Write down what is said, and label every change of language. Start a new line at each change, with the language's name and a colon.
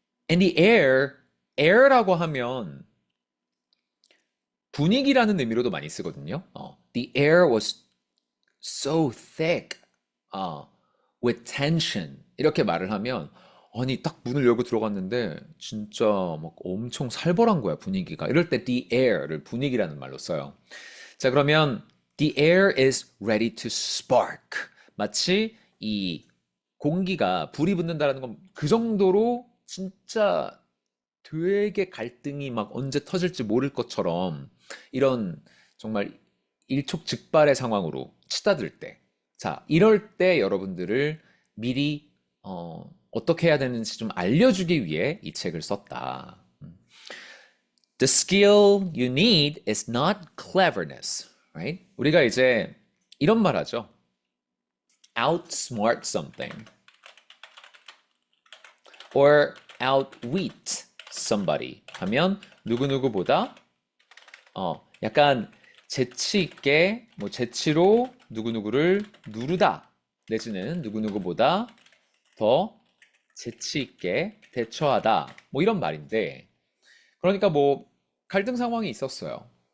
Korean: And the air라고 하면 분위기라는 의미로도 많이 쓰거든요.
English: The air was so thick with tension
Korean: 이렇게 말을 하면 아니 딱 문을 열고 들어갔는데 진짜 막 엄청 살벌한 거야 분위기가. 이럴 때 the air를 분위기라는 말로 써요. 자, 그러면
English: the air is ready to spark.
Korean: 마치 이 공기가 불이 붙는다라는 건 그 정도로 진짜 되게 갈등이 막 언제 터질지 모를 것처럼 이런 정말 일촉즉발의 상황으로 치닫을 때, 자, 이럴 때 여러분들을 미리 어떻게 해야 되는지 좀 알려주기 위해 이 책을 썼다.
English: The skill you need is not cleverness, right?
Korean: 우리가 이제 이런 말 하죠.
English: outsmart something or outwit somebody
Korean: 하면 누구누구보다 약간 재치 있게 뭐 재치로 누구누구를 누르다 내지는 누구누구보다 더 재치 있게 대처하다 뭐 이런 말인데 그러니까 뭐 갈등 상황이 있었어요.